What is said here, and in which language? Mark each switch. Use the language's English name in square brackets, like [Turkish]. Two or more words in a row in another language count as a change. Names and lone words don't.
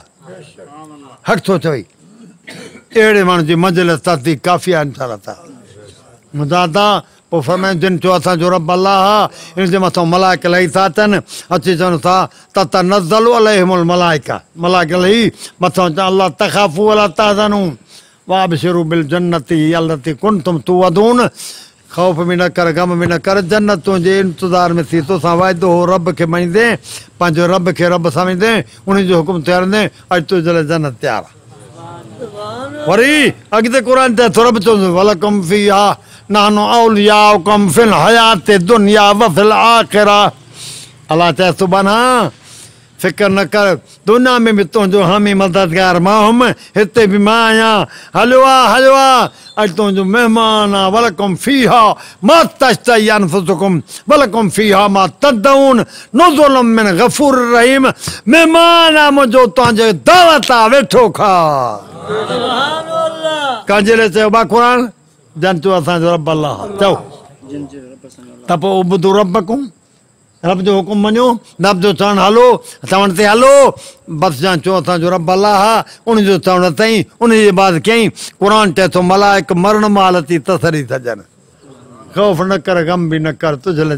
[Sindhi] हक़ थो चवई अहिड़े माण्हू जी मंज़िल तस्दीक काफ़ी आहे इनशाअल्लाह मुंहिंजा था पोइ फरमाइनि जिन चयो असांजो रब अलाह आहे इन जे मथां मलाइक लही था अचनि अची चवनि था त [Arabic] نزل عليهم الملائكة [Sindhi] मलाइक लही मथां चवनि [Arabic] ألا تخافوا ولا تحزنوا وأبشروا بالجنة التي كنتم توعدون [Sindhi] ख़ौफ़ बि न कर ग़म बि न कर जन्नत तुंहिंजे इंतज़ार में थी तोसां वाइदो हो रब खे मञींदे पंहिंजो रब खे रब सम्झंदे उन जो हुकुम थियंदे अॼु तुंहिंजे लाइ जन्नत तयारु आहे वरी अॻिते क़ुर ते रब चवंदो [Arabic] ولكم فيها نحن أولياؤكم في الحياة الدنيا وفي [Sindhi] आख़िरा अलाह चए सुभाणे फ़िक्र न कर दुनिया में बि तुंहिंजो हामी मददगार मां हुउमि हिते बि मां आहियां हलियो आहे अॼु तुंहिंजो महिमान आहे [Arabic] ولكم فيها ما تشتهي أنفسكم ولكم فيها ما تدعون نزلا من غفور رحيم [Sindhi] महिमान आहे मुंहिंजो तुंहिंजे दावत आहे वेठो खा कंहिंजे लाइ चयो बा क़ुर जन चयो असांजो रब अलाह चओ त पोइ [Arabic] اعبدوا ربكم [Sindhi] रब जो हुकुम मञो रब जो चवणु हलो चवण ते हलो बसि ॼण चयो असांजो रब अलाह आहे उनजो चवण ताईं उन जे बाद कयईं क़ुर चए थो मलाइक मरण महिल थी तसरी सजनि ख़ौफ़ न कर ग़म बि न कर तुंहिंजे लाइ